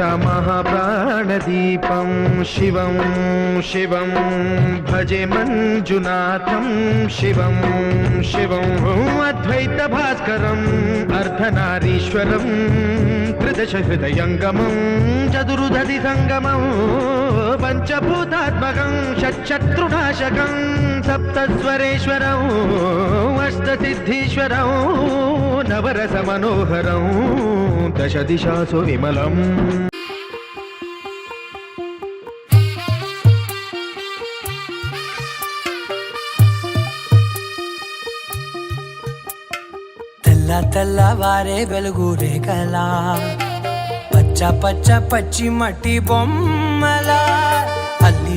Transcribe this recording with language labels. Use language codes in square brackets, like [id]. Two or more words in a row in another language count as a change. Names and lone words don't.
[sa] महाप्राणदीपं शिवं शिवं भजे मञ्जुनाथं शिवं शिवं अद्वैतभास्करम् अर्धनारीश्वरं त्रिदशहृदयङ्गमं चतुर्दधिसङ्गमं पञ्चभूतात्मकं षट्शत्रुनाशकं सप्तस्वरेश्वरं अष्टसिद्धीश्वरं नवरसमनोहरं दशदिशासु विमलम्। [te] తెల్లవారే వెలుగు రేఖలా పచ్చ పచ్చ పచ్చి మట్టి బొమ్మల అల్లి